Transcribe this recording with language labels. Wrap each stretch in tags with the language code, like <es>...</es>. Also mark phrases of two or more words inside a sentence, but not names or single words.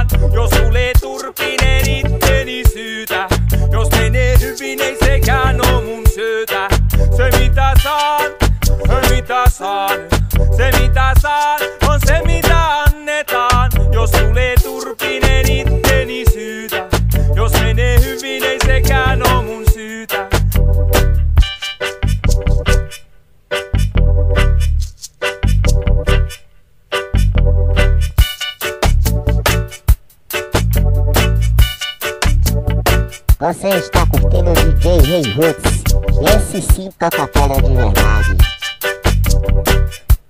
<fi>Jos tulee turpinen itteni syytä, jos menee hyvin ei sekään oo mun syytä. Se mitä saan, se mitä saan, on se mitä annetaan. Jos tulee turpinen itteni syytä, jos menee hyvin ei sekään oo mun syytä.</fi> <pt>Você está curtindo o DJ Hey Hoods, esse sim toca fera de verdade.</pt>